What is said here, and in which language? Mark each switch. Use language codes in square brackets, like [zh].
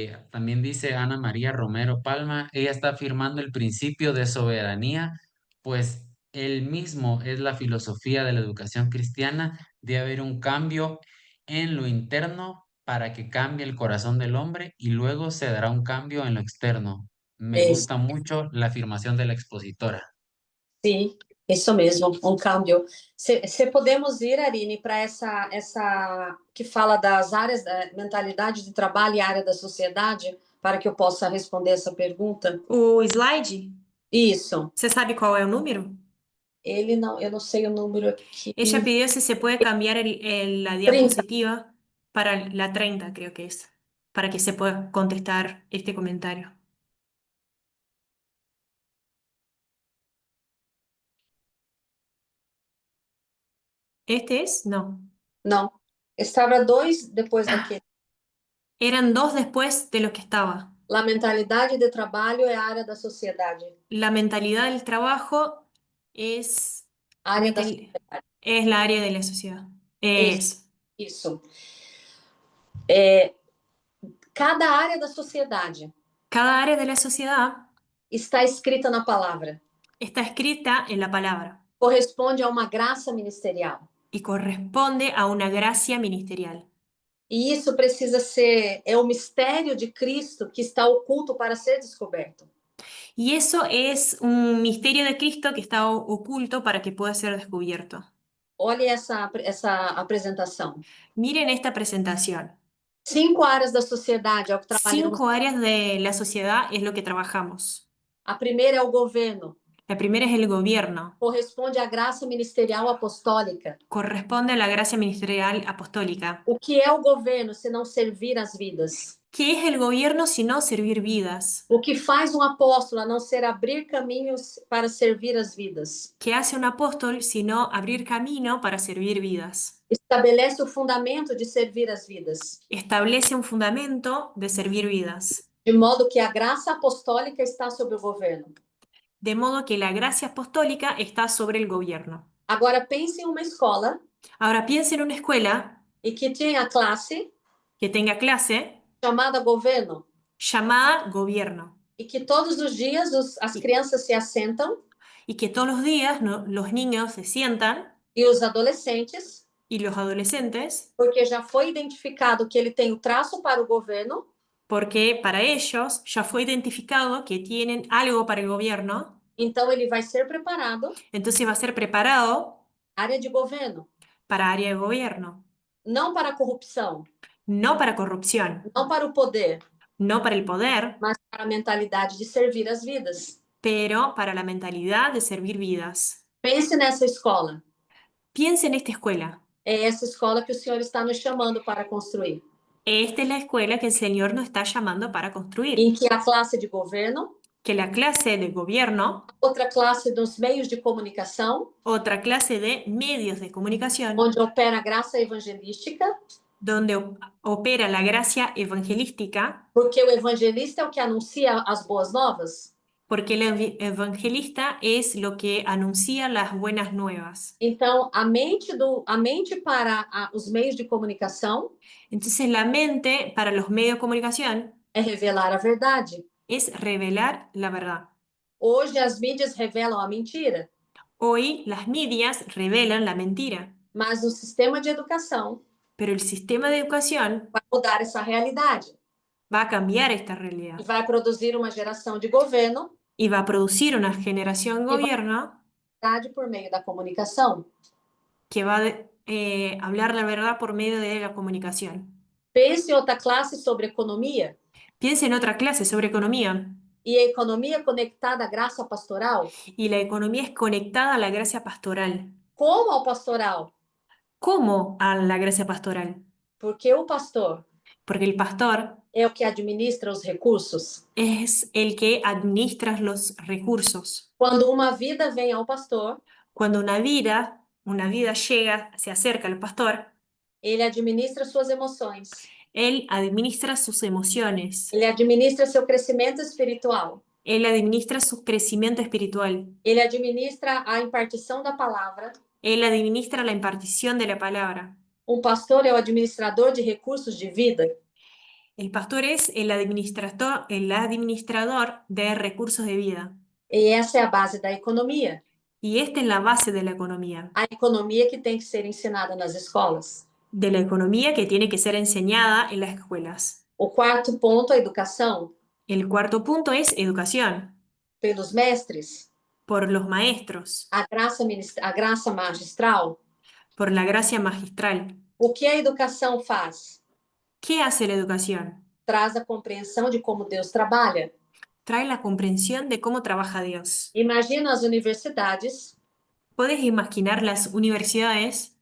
[es] También dice Ana María Romero Palma, ella está afirmando el principio de soberanía, pues él mismo es la filosofía de la educación cristiana, de haber un cambio en lo interno para que cambie el corazón del hombre y luego se dará un cambio en lo externo. Me [pt] Isso, [es] gusta mucho la afirmación de la expositora. [pt] sim, isso mesmo, um câmbio. Se podemos ir, Arine, para essa que fala das áreas da mentalidade de trabalho e área da sociedade, para que eu possa responder essa pergunta? O slide, Isso. [es] ¿se sabe cuál es el número? [pt] Ele não, eu não sei o número aqui. [es] Ella pidió si se puede cambiar la diapositiva para la 30, creo que es, para que se pueda contestar este comentario. ¿Este es? No. [pt] Não. Estava 2 depois daquele. [es] Eran dos después de lo que estaba. [pt] La mentalidade de trabalho é a área da sociedade. [es] La mentalidad del trabajo es, [pt] Área da [es] es la área de la sociedad. [pt] Isso. Cada área da sociedade [es] Cada área de la sociedad [pt] está escrita na palavra. [es] está escrita en la palabra [pt] Corresponde a uma graça ministerial. [es] y corresponde a una gracia ministerial. [pt] E isso precisa ser, é o mistério de Cristo que está oculto para ser descoberto. [es] Y eso es un misterio de Cristo que está oculto para que pueda ser descubierto. [pt] Olhe essa apresentação. [es] Miren esta presentación. [pt] 5 áreas da sociedade, é o que trabalhamos. [es] 5 áreas de la sociedad es lo que trabajamos. [pt] A primeira é o governo. [es] La primera es el gobierno. [pt] Corresponde à graça ministerial apostólica. [es] Corresponde a la gracia ministerial apostólica. [pt] O que é o governo se não servir as vidas? [es] ¿Qué es el gobierno sino servir vidas? [pt] O que faz um apóstolo a não ser abrir caminhos para servir as vidas? [es] ¿Qué hace un apóstol sino abrir camino para servir vidas? [pt] Estabelece o fundamento de servir as vidas, [es] Establece un fundamento de servir vidas. [pt] de modo que a graça apostólica está sobre o governo. [es] De modo que la gracia apostólica está sobre el gobierno. [pt] Agora pense em uma escola [es] Ahora piensa en una escuela [pt] e que tenha classe [es] que tenga clase [pt] chamada governo [es] llamada gobierno [pt] e que todos os dias as crianças se assentam [es] y que todos los días los niños se sientan [pt] e os adolescentes, [es] y los adolescentes, [pt] porque já foi identificado que ele tem o traço para o governo, [es] porque para ellos ya fue identificado que tienen algo para el gobierno, [pt] então ele vai ser preparado [es] entonces va a ser preparado [pt] área de governo, [es] para área de gobierno, [pt] não para a corrupção, [es] no para corrupción, [pt] não para o poder, [es] no para el poder, [pt] mas para a mentalidade de servir as vidas. [es] pero para la mentalidad de servir vidas. [pt] Pense nessa escola. [es] Piensa en esta escuela. [pt] É essa escola que o Senhor está nos chamando para construir, [es] Esta es la escuela que el Señor nos está llamando para construir. [pt] em que a classe de governo, [es] Que la clase de gobierno, [pt] outra classe dos meios de comunicação, [es] otra clase de medios de comunicación, [pt] onde opera a graça evangelística, [es] donde opera la gracia evangelística, [pt] porque o evangelista é o que anuncia as boas novas. [es] porque el evangelista es lo que anuncia las buenas nuevas. [pt] Então, a mente para os meios de comunicação [es] Entonces la mente para los medios de comunicación [pt] é revelar a verdade. [es] es revelar la verdad. [pt] Hoje as mídias revelam a mentira, [es] Hoy las medias revelan la mentira, [pt] mas o sistema de educação [es] pero el sistema de educación [pt] vai mudar essa realidade [es] va a cambiar esta [pt] e [es] realidad [pt] vai produzir uma geração de governo [es] y va a producir una generación de gobierno [pt] por meio da comunicação. [es] que va a hablar la verdad por medio de la comunicación. [pt] Pense em outra classe sobre economia [es] Piensa en otra clase sobre economía [pt] e a economia conectada à graça pastoral. [es] y la economía es conectada a la gracia pastoral. [pt] Como ao pastoral? [es] ¿Cómo a la gracia pastoral? [pt] Porque o pastor [es] Porque el pastor [pt] é o que administra os recursos. [es] es el que administra los recursos. [pt] Quando uma vida vem ao pastor, [es] Cuando una vida llega, se acerca al pastor, [pt] ele administra suas emoções. [es] él administra sus emociones, [pt] Ele administra seu crescimento espiritual. [es] él administra su crecimiento espiritual, [pt] Ele administra a impartição da palavra. [es] él administra la impartición de la palabra. [pt] Pastor é o administrador de recursos de vida. [es] El pastor es el administrador de recursos de vida. [pt] E essa é a base da economia. [es] Y esta es la base de la economía. [pt] A economia que tem que ser ensinada nas escolas. [es] De la economía que tiene que ser enseñada en las escuelas. [pt] O quarto ponto, a educação. [es] El cuarto punto es educación. [pt] Pelos mestres. [es] Por los maestros. [pt] A graça magistral. [es] Por la gracia magistral. [pt] O que a educação faz? [es] ¿Qué hace la educación? [pt] Traz a compreensão de como Deus trabalha. [es] Trae la comprensión de cómo trabaja Dios. [pt] Imagina as universidades. [es] ¿Puedes imaginar las universidades